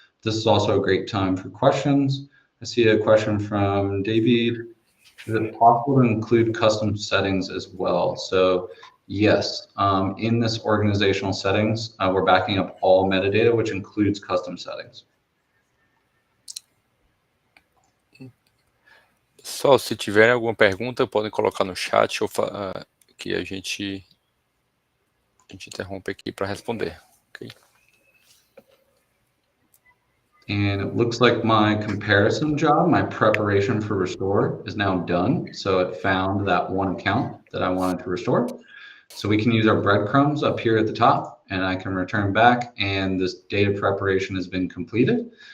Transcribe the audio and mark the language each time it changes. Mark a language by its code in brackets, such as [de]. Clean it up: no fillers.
[en] This is also a great time for questions. I see a question from David. Is it possible to include custom settings as well? So yes, in this organizational settings, we're backing up all metadata, which includes custom settings. [pt] Só se tiverem alguma pergunta, podem colocar no chat ou que a gente interrompe aqui para responder. [en] Okay? And it looks like my comparison job, my preparation for restore is now done. So it found that one account that I wanted to restore. So we can use our breadcrumbs up here at the top, and I can return back, and this data preparation has been completed.